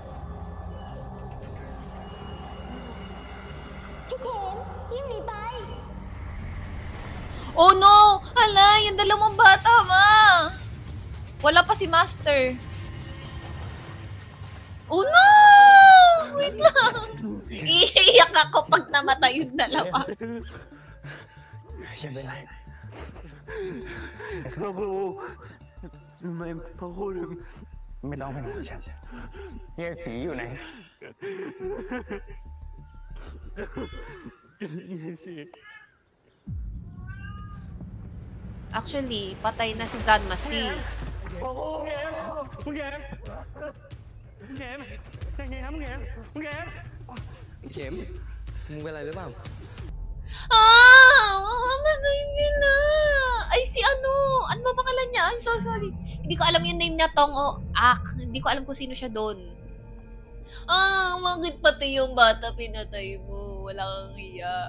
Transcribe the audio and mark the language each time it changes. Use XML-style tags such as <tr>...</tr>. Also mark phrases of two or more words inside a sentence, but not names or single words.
<en>Oh no!</en> <tl>Hala, yung dalawang bata, ma! Wala pa si Master.</tl> <en>Oh no!</en> <tl>Wait lang. Iiyak ako pag namatay yung dalawa.</tl> <th>ยังไม่ไรพ่อครูทำไมพ่อครูถึงไม่ต้องเป็นของฉันเฮียสีอยู่ไหนสี</th> <tl>Actually, patay na si Grandma C.</tl> <th>โอ้โหคุณแกมคุณแกมคุณแกมคุณแกมคุณแกมเข็มมึงเป็นอะไรหรือเปล่า</th> <tl>Mamatay sila. Ay, si ano? Ano ba pangalan niya?</tl> <en>I'm so sorry.</en> <tl>Hindi ko alam yung name niya, Tong o Ak. Hindi ko alam kung sino siya doon. Bakit pati yung bata pinatay mo? Wala kang hiya.</tl>